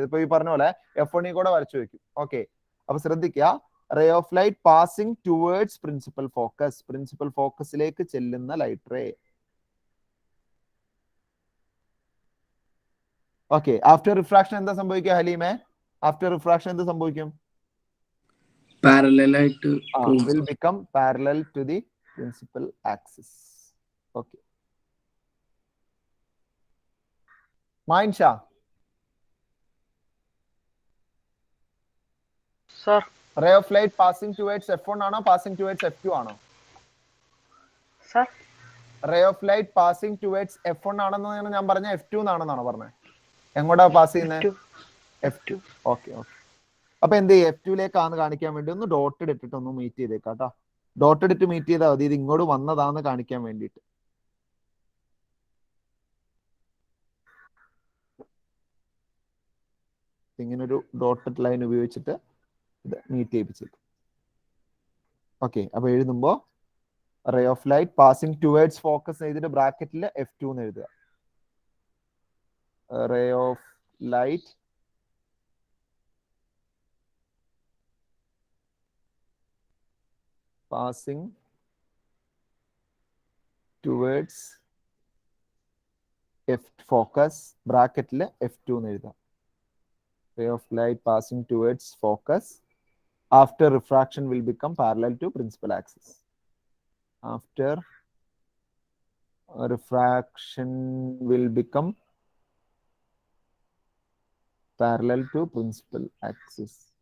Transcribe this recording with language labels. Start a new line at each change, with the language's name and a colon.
Malayalam: ഇതിപ്പോ ഈ പറഞ്ഞ പോലെ F1 കൂടെ വരച്ചു വെക്കും. ഓക്കെ, അപ്പൊ ശ്രദ്ധിക്കുക.
English: ray of light passing towards principal focus,
Malayalam: principal ഫോക്കസിലേക്ക് ചെല്ലുന്ന light ray. Okay,
English: after refraction
Malayalam: എന്താ സംഭവിക്കുക ഹലീമേ?
English: after refraction
Malayalam: എന്ത് സംഭവിക്കും? പാരലൽ ആയിട്ട്
English: will become parallel to the principal axis. Okay. Main Shah. Sir. Ray of light passing towards F1 ആണോ passing towards F2 ആണോ? Sir. Ray of light passing towards F1
Malayalam: ആണെന്ന് ഞാൻ പറഞ്ഞ F2 എന്നാണെന്നാണോ പറഞ്ഞത്? എങ്ങോട്ടാ പാസ് ചെയ്യുന്നത്? F2. ഓക്കെ. അപ്പൊ എന്ത് ചെയ്യും? F2ലേക്കാന്ന് കാണിക്കാൻ വേണ്ടി ഒന്ന് ഡോട്ടഡ് ഇട്ടിട്ട് ഒന്ന് മീറ്റ് ചെയ്തേക്കാം കേട്ടോ. ഡോട്ടഡ് ഇട്ട് മീറ്റ് ചെയ്താൽ മതി, ഇത് ഇങ്ങോട്ട് വന്നതാന്ന് കാണിക്കാൻ വേണ്ടിയിട്ട്. ഇങ്ങനൊരു ഡോട്ടഡ് ലൈൻ ഉപയോഗിച്ചിട്ട് ഇത് മീറ്റ് ചെയ്യിപ്പിച്ചേക്കും. ഓക്കെ, അപ്പൊ എഴുതുമ്പോ
English: ray of light passing towards focus
Malayalam: എഴുതിയിട്ട് ബ്രാക്കറ്റിൽ F2 എന്ന് എഴുതുക.
English: ray of light passing towards focus
Malayalam: ബ്രാക്കറ്റിൽ F2 എന്ന് എഴുതാം.
English: Ray of light passing towards focus after refraction will become parallel to principal axis. After refraction will become parallel to principal axis.